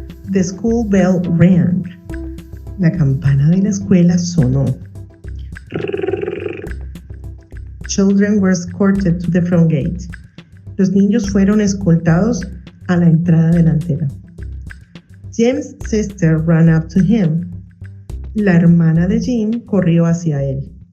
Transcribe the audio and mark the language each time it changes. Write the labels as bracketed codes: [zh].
[en] The school bell rang. [es] La campana de la escuela sonó. [en] Children were escorted to the front gate. [es] Los niños fueron escoltados a la entrada delantera. [en] Jim's sister ran up to him. [es] La hermana de Jim corrió hacia él.